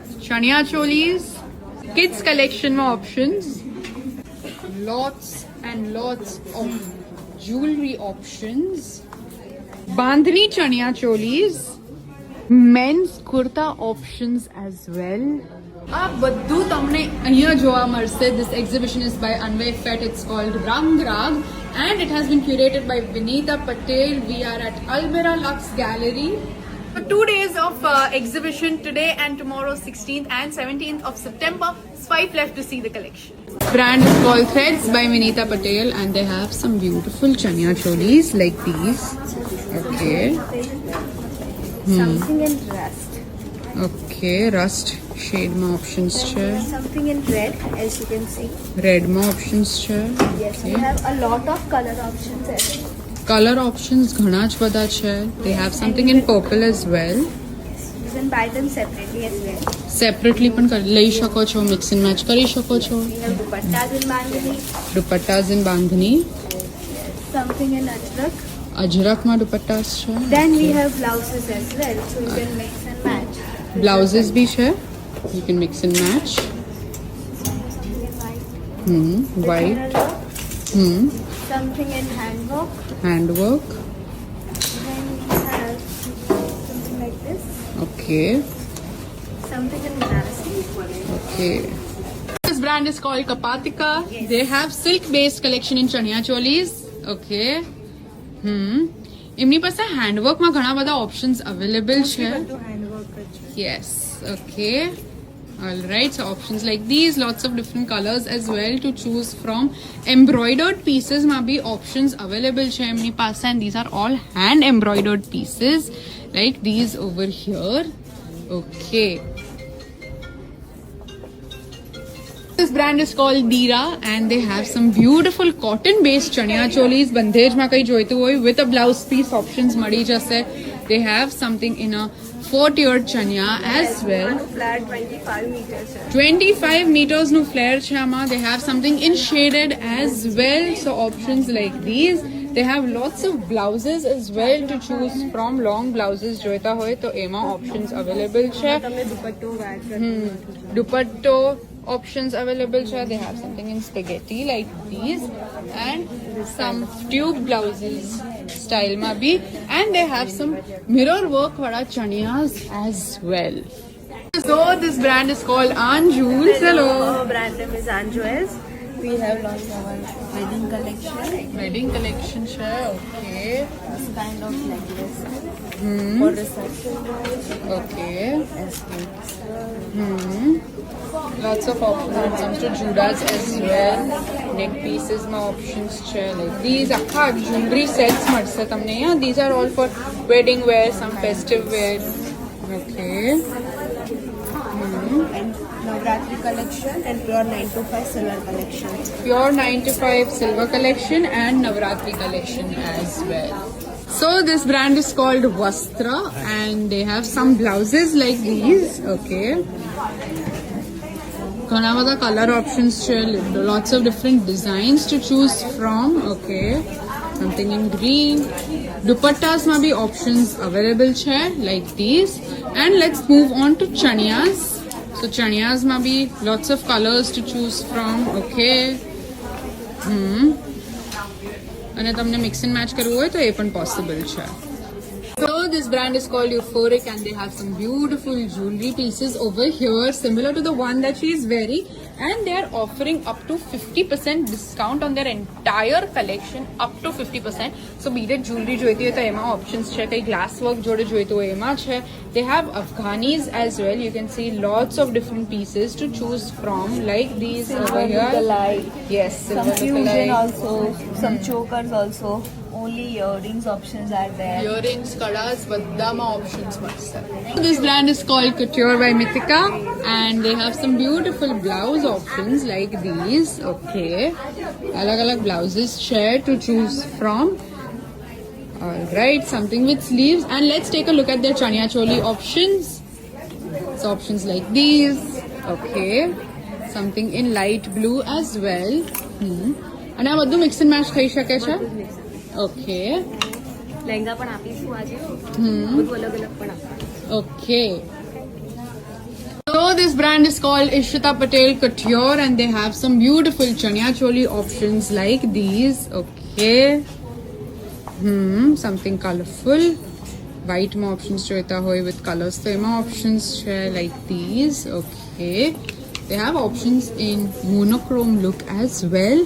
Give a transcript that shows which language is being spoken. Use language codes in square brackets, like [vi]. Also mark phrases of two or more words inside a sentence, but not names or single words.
[en] चनिया चोलीज, kids collection में options, lots and lots of jewelry options, बांधनी चनिया चोलीज, men's kurta options as well. [gu] આ બધું તમને અહીંયા જોવા મળશે. [en] This exhibition is by Anvay Fett. It's called Rang Rag and it has been curated by Vinita Patel. We are at Albera Lux Gallery. 2 days of exhibition today and tomorrow 16th and 17th of September. Swipe left to see the collection. Brand is called Threads by Vinita Patel and they have some beautiful chaniya cholis like these. Okay. Something in rust. Okay, rust shade में options છે. Something in red, as you can see. Red में options છે. Yes, we have a lot of color options as well. Color options [gu] ઘણા જ બધા છે. [en] They have something in purple as well. Yes, you can buy them separately as well. [gu] Separately પણ લઈ શકો છો, [en] mix and match [gu] કરી શકો છો. [en] We have dupattas in bandhani. Dupattas in bandhani. Something in ajrak. [gu] અજરકમાં દુપટ્ટાસ છે. [en] Then we have blouses as well, so you can mix and match. Blouses भी છે. You can mix and match. Something in white. White. Designer work. Something in handwork. Handwork. Then we have something like this. Okay. Something in Banarasi. Okay. This brand is called Kapatika. Yes. They have silk-based collection in chaniya cholis. Okay. [gu] એમની પાસે હેન્ડવર્કમાં ઘણા બધા ઓપ્શન્સ અવેલેબલ છે. [en] Yes. Okay. All right. So options like these, lots of different colors as well to choose from. Embroidered pieces [gu] માં બી [en] options available [gu] છે એમની પાસે [en] and these are all hand embroidered pieces like these over here. Okay. This brand is called Dira and they have some beautiful cotton based chaniya cholis. [gu] બંધેજ માં કઈ જોઈતું હોય [en] with a blouse piece options [gu] મળી જશે. [en] They have something in a 4-tiered chaniya as well. Flare 25 meters. [gu] 25 meters નું flare છે આમાં. [en] They have something in shaded as well. So options like these. They have lots of blouses as well to choose from. Long blouses [gu] જોઈતા હોય તો એમાં [en] options available [gu] છે. તમને દુપટ્ટો wear [en] Dupatta options available છે. They have something in spaghetti like these and some tube blouses style [gu] માં બી [en] and they have some mirror work [gu] વાળા ચણિયાs [en] as well. So this brand is called Anjuls. Hello. Our brand name is Anjuls. We have launched our wedding collection. Wedding collection છે. Okay. This kind of necklace for reception. Okay. As Lots of options when it comes to Judas as well. Neck pieces માં options છે like these. [gu] આખા jewelry sets મળશે તમને. [en] Yeah, these are all for wedding wear, some festive wear. Okay. and Navratri collection and pure 9 to 5 silver collection. Pure 9 to 5 silver collection and Navratri collection as well. So this brand is called Vastra and they have some blouses like these. [gu] Okay. ઘણા બધા [en] color options [gu] છે. [en] Lots of different designs to choose from. Okay. Something in green. Dupattas [gu] માં બી [en] options available છે like these. And let's move on to chaniyas. So chaniyas [gu] માં બી [en] lots of colors to choose from. [gu] Okay. અને તમને [en] mix and match [gu] કરવું હોય તો એ પણ possible છે. [en] So this brand is called Euphoric and they have some beautiful jewelry pieces over here similar to the one that she is wearing and they are offering up to 50% discount on their entire collection, up to 50%. [gu] So [en] beaded jewelry [gu] જોઈતી હોય તો એમાં options છે. કઈ [en] glass work [gu] જોડે જોઈતું હોય એમાં છે. [en] They have Afghanis as well. You can see lots of different pieces to choose from like these over here. Yes, Some silver fusion lookalike. also, some chokers also. Only earrings options are there. Earrings, kadas, badama options મળશે. This brand is called Couture by Mythica and they have some beautiful blouse options like these. Okay. Alag blouses share to choose from. Alright, something with sleeves and let's take a look at their chaniya choli options. So options like these. Okay. Something in light blue as well. [gu] અને આ બધું [en] mix and match [gu] થઈ શકે છે. Okay. લહેંગા પણ આપીશું આજે. બધું અલગ અલગ પણ આપીશું. [en] Okay. So this this brand is called Ishita Patel Couture and they have some beautiful chaniya choli options like these. Okay. Something colorful. White ma options [gu] જોઈતા હોય [en] with colors. So ema options share like these. Okay. They have options in monochrome look as well.